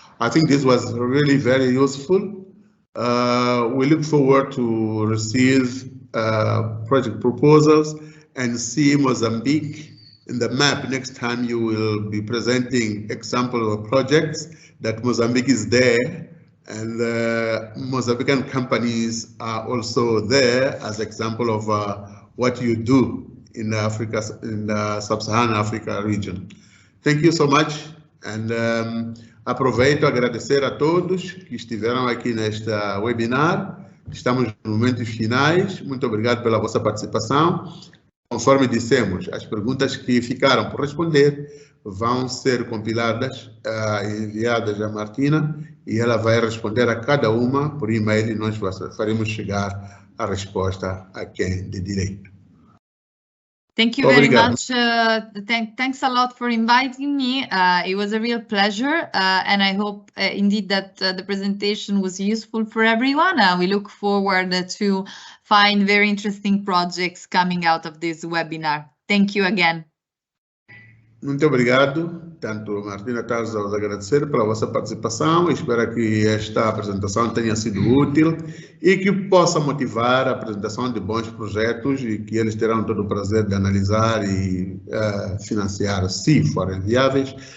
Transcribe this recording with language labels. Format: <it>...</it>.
<en>I think this was really very useful. We look forward to receive project proposals and see Mozambique in the map next time you will be presenting example of projects that Mozambique is there, and Mozambican companies are also there as example of what you do in the sub-Saharan Africa region. Thank you so much, and</en> <pt>Aproveito a agradecer a todos que estiveram aqui nesta webinar. Estamos nos momentos finais. Muito obrigado pela vossa participação. Conforme dissemos, as perguntas que ficaram por responder vão ser compiladas e enviadas à Martina e ela vai responder a cada uma por e-mail e nós faremos chegar a resposta a quem de direito.</pt> <en>Thank you very much. Thanks a lot for inviting me. It was a real pleasure, and I hope indeed that the presentation was useful for everyone. We look forward to find very interesting projects coming out of this webinar. Thank you again.</en> <pt>Muito obrigado. Tanto Martina Tarza vos agradecer pela vossa participação. Espero que esta apresentação tenha sido útil e que possa motivar a apresentação de bons projetos e que eles terão todo o prazer de analisar e financiar, se forem viáveis.</pt>